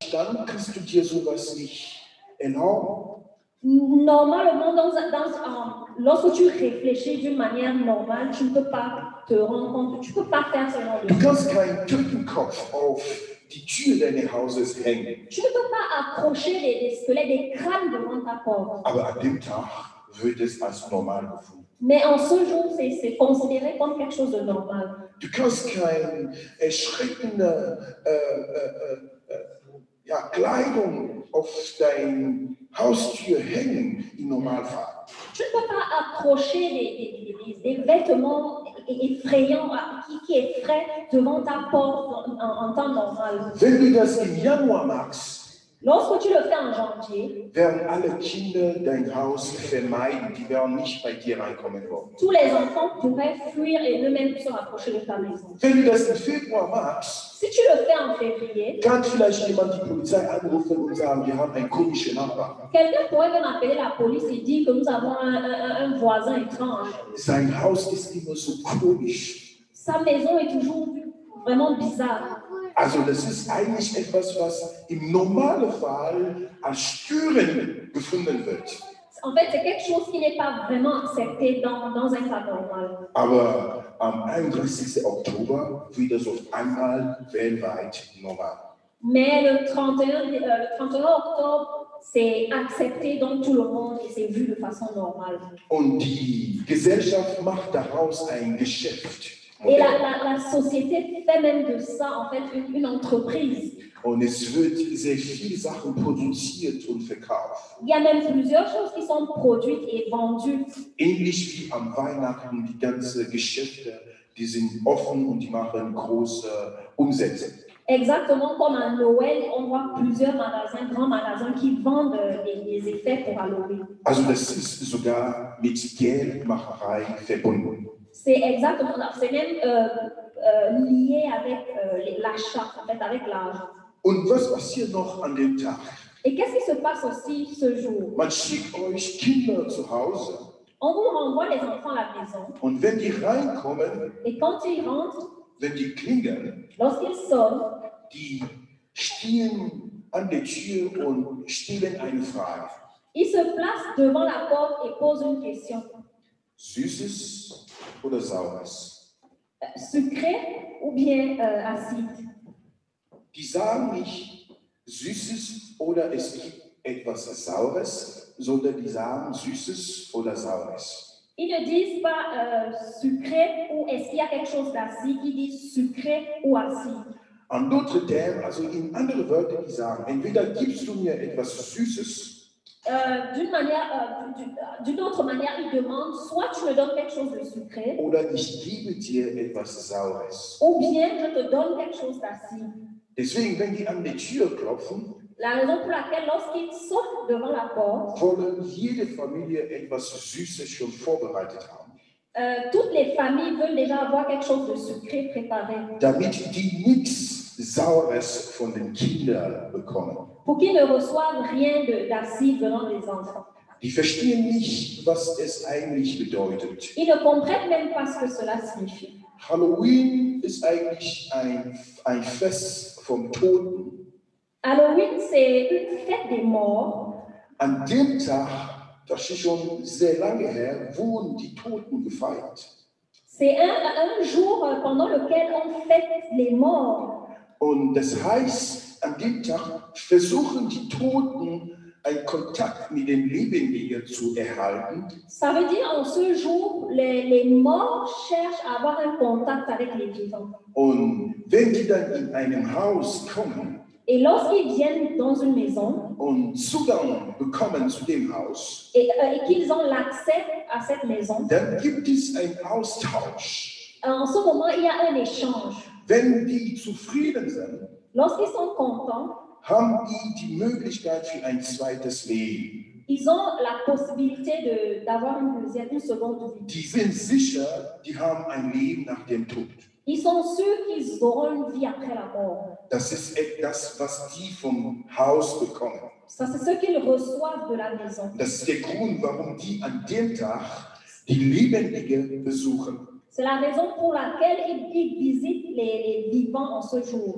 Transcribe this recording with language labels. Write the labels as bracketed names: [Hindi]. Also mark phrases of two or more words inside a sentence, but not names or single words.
[German] Verstand kannst du dir sowas nicht erlauben. [French] Normalement, lorsque tu réfléchis d'une manière normale, tu ne peux pas te rendre compte, tu ne peux pas faire ce genre de [German] Du [French] choses. [German] kannst keinen Totenkopf auf die Tür deines Hauses hängen. [French] Tu ne peux pas accrocher des squelettes, des crânes devant ta porte. [German] Aber an dem Tag wird es als normal gefunden. [French] Mais en ce jour, c'est considéré comme quelque chose de normal. [German] Du kannst keine erschreckende Kleidung auf deine Haustür hängen im Normalfall. [French] Tu ne peux pas accrocher des vêtements effrayants qui effraient devant ta porte en temps normal. [German] Wenn du das im Januar machst, [French] Lorsque tu le fais en janvier, [German] werden alle Kinder dein Haus vermeiden, die werden nicht bei dir reinkommen wollen. [French] tous les enfants pourraient fuir et eux-mêmes se rapprocher de ta maison. [German] Wenn du das im Februar machst, [French] Si tu le fais en février, [German] kann vielleicht jemand die Polizei anrufen und sagen, wir haben einen komischen Nachbarn. [French] quelqu'un pourrait même appeler la police et dire que nous avons un voisin étrange. [German] Sein Haus ist immer so komisch. [French] Sa maison est toujours vraiment bizarre. [German] Also das ist eigentlich etwas, was im Normalfall als störend gefunden wird. [French] En fait, c'est quelque chose qui n'est pas vraiment accepté dans un cas normal. [German] Aber am 31. Oktober wird das auf einmal weltweit normal. [French] Mais le 31 octobre, c'est accepté dans tout le monde et c'est vu de façon normale. [German] Und die Gesellschaft macht daraus ein Geschäft. [French] Et la société fait même de ça, en fait, une entreprise. [German] Und es wird sehr viele Sachen produziert und verkauft. [French] Il y a même plusieurs choses qui sont produites et vendues. [German] Ähnlich wie am Weihnachten, die ganzen Geschäfte, die sind offen und die machen große Umsätze. [French] Exactement comme à Noël, on voit plusieurs magasins, grands magasins qui vendent des effets pour Halloween. [German] Also das ist sogar mit Geldmacherei verbunden. [French] C'est exactement, c'est même lié avec l'achat, en fait, avec l'argent. [German] Und was passiert noch an dem Tag? [French] Et qu'est-ce qui se passe aussi ce jour? [German] Man schickt euch Kinder zu Hause [French] On vous renvoie les enfants à la maison [German] und wenn die reinkommen, [French] et quand ils rentrent, [German] wenn die klingeln, [French] lorsqu'ils sonnent, [German] die stehen an der Tür und stellen eine Frage. [French] ils se placent devant la porte et posent une question. [German] Süßes oder Saures? [French] Sucré ou bien acide? [German] Die sagen nicht Süßes oder es gibt etwas Saures, sondern die sagen Süßes oder Saures. [French] Ils ne disent pas sucré ou est-ce qu'il y a quelque chose d'acide, ils disent sucré ou acide. An d'autres termes, [German] also in andere Wörter, die sagen, entweder gibst du mir etwas Süßes, [French] D'une autre manière, ils demandent soit tu me donnes quelque chose de sucré, [German] oder ich gebe dir etwas Saures. [French] ou bien je te donne quelque chose d'acide. [German] Deswegen, wenn die an die Tür klopfen, [French] La raison pour laquelle, lorsqu'ils sonnent devant la porte, [German] wollen jede Familie etwas Süßes schon vorbereitet haben, [French] toutes les familles veulent déjà avoir quelque chose de sucré préparé [German] damit die nichts Saures von den Kindern bekommen. [French] pour qu'ils ne reçoivent rien d'acide venant des enfants. [German] Die verstehen nicht, was es eigentlich bedeutet. [French] Ils ne comprennent même pas ce que cela signifie. [German] Halloween ist eigentlich ein Fest vom Toten. [French] Halloween, c'est une fête des morts. [German] An dem Tag, das ist schon sehr lange her, wurden die Toten gefeiert. [French] C'est un jour pendant lequel on fête les morts. [German] Und das heißt, an dem Tag versuchen die Toten, einen Kontakt mit den Lebendigen zu erhalten. [French] Ça veut dire en ce jour, les morts cherchent à avoir un contact avec les vivants. [German] Und wenn die dann in einem Haus kommen [French] Et lorsqu'ils viennent dans une maison [German] und Zugang bekommen zu dem Haus, [French] et qu'ils ont l'accès à cette maison, [German] dann gibt es einen Austausch. [French] en ce moment, il y a un échange. [German] Wenn die zufrieden sind, [French] Lorsqu'ils sont contents, [German] haben die Möglichkeit für ein zweites Leben. [French] ils ont la possibilité d'avoir une seconde vie. [German] Die sind sicher, die haben ein Leben nach dem Tod. [French] Ils sont sûrs qu'ils auront une vie après la mort. [German] Das ist das, was die vom Haus bekommen. [French] Ça, c'est ce qu'ils reçoivent de la maison. [German] Das ist der Grund, warum die an dem Tag die Lebendigen besuchen. [French] C'est la raison pour laquelle ils visitent les vivants en ce jour.